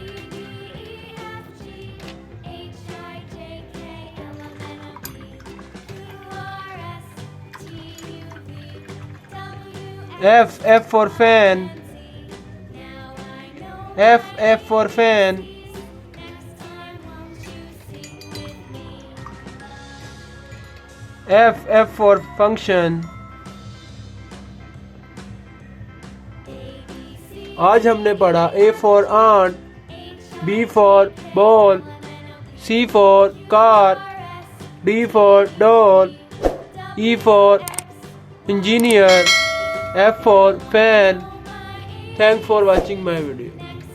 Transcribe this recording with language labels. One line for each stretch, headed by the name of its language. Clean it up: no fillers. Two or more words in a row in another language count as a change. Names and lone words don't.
English: F for fan, F for fan। F for function।
Hindi: आज हमने पढ़ा
English: A for ant, B for ball, C for car, D for doll, E for engineer, F for fan। Thanks for watching my video.